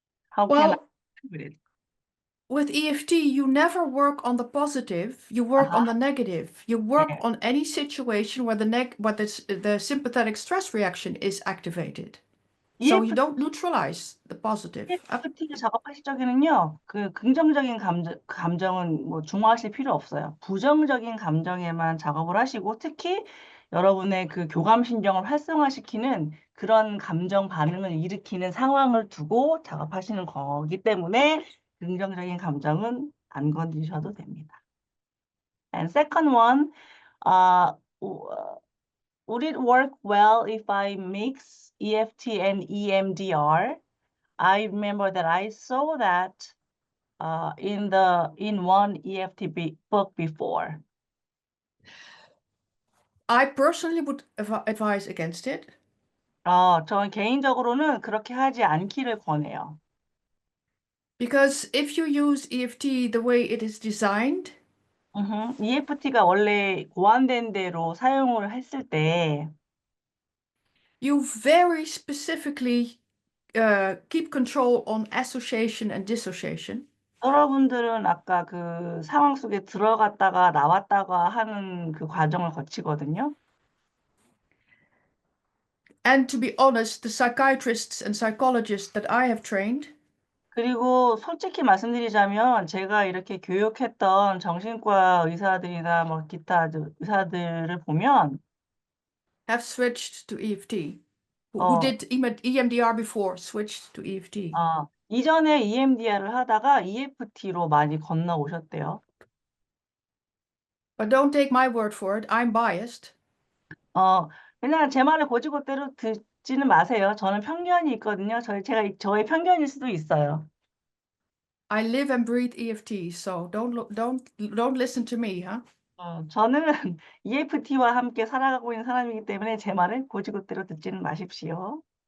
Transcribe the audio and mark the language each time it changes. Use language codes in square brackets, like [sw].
[en] How can I Well, deal with it? with EFT, you never work on the positive, you work on the negative. You work Yeah. on any situation where the sympathetic stress reaction is activated. So you don't neutralize the positive. [ko] EFT 작업하실 적에는요, 그 긍정적인 감정은 뭐 중화하실 필요 없어요. 부정적인 감정에만 작업을 하시고, 특히 여러분의 그 교감신경을 활성화시키는 그런 감정 반응을 일으키는 상황을 두고 작업하시는 거기 때문에 긍정적인 감정은 안 건드리셔도 됩니다. [en] And second one, would it work well if I mix EFT and EMDR? I remember that I saw that in one EFT book before. I personally would advise against it. [ko] 저는 개인적으로는 그렇게 하지 않기를 권해요. [en] Because if you use EFT the way it is designed, [ko] EFT가 원래 고안된 대로 사용을 했을 때 [en] you very specifically keep control on association and dissociation. [ko] 여러분들은 아까 그 상황 속에 들어갔다가 나왔다가 하는 그 과정을 거치거든요. [en] And to be honest, the psychiatrists and psychologists that I have trained [ko] 그리고 솔직히 말씀드리자면 제가 이렇게 교육했던 정신과 의사들이나 뭐 기타 의사들을 보면 [en] have switched to EFT. Who did EMDR before switched to EFT. [ko] 이전에 EMDR을 하다가 EFT로 많이 건너오셨대요. [en] But don't take my word for it. I'm biased. [ko] 그냥 제 말을 곧이곧대로 듣지는 마세요. 저는 편견이 있거든요. 저의 편견일 수도 있어요. [en] I live and breathe EFT, so don't listen to me, huh? [ko] 저는 EFT와 함께 살아가고 있는 사람이기 때문에 제 말을 곧이곧대로 듣지는 마십시오.